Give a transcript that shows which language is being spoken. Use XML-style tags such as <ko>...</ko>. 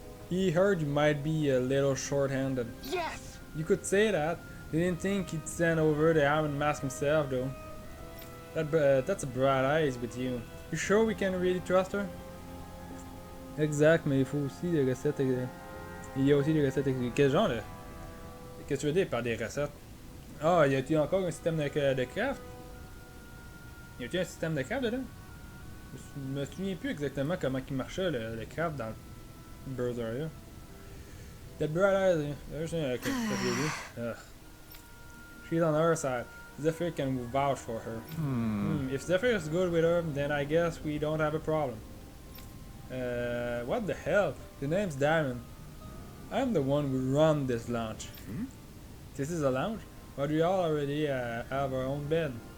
<en>He heard you might be a little short-handed. yes! You could say that. They didn't think he'd send over the Iron Mask himself, though. That's a bright eyes with you. You sure we can really trust her?</en> <fr>Exact, mais il faut aussi des recettes. Il y a aussi des recettes. Quel genre de... Qu'est-ce que tu veux dire par des recettes? Ah, y a-t-il encore un système de craft? Y a-t-il un système de craft dedans? Je me souviens plus exactement comment il marchait le craft dans le Berserker.</fr> <en>That bright eyes, okay,</en> <fr>ça je l'ai vu.</fr> <en>She's on her side. Zephyr can vouch for her. If Zephyr is good with her, then I guess we don't have a problem. What the hell? The name's Diamond. I'm the one who run this lounge. This is a lounge? Or do you all already have our own bed?</en>